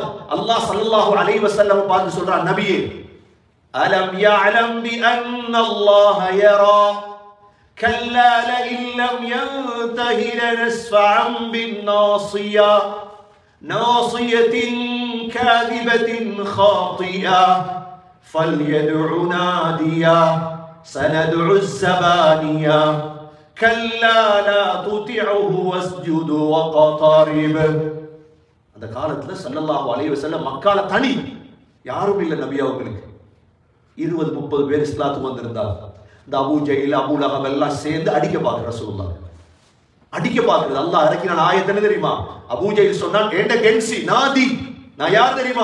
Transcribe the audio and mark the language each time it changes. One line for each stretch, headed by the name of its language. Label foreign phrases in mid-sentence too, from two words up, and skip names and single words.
Arabic: الله صلى الله عليه وسلم
Tamil: பார்த்து சொல்றான், நபியே,
Arabic: ألم يعلم بأن الله يرى كلا لئن لم ينته لنسفعا بالناصية ناصية كاذبة خاطئة فليدع ناديا سندع الزبانيا كلا لا تطعه واسجد واقترب.
Tamil: அந்த காலத்துல
Arabic: صلى الله عليه وسلم
Tamil: மக்கால தனி, யாரும் இல்லை நபி அவங்களுக்கு. 20-30 பேர் இஸ்லாத்துக்கு வந்திருந்தாங்க. இந்த அபூ ஜஹல், அபூ லஹப் எல்லாம் சேர்ந்து அடிக்க பார்க்குற ரசூலுல்லாஹ், அடிக்க பார்க்குறது. அல்லாஹ் இறக்கின ஆயத் என்ன தெரியுமா? அபூ ஜஹல் சொன்னான், ஏண்ட கென்சி நாதி, நான் யார் தெரியுமா?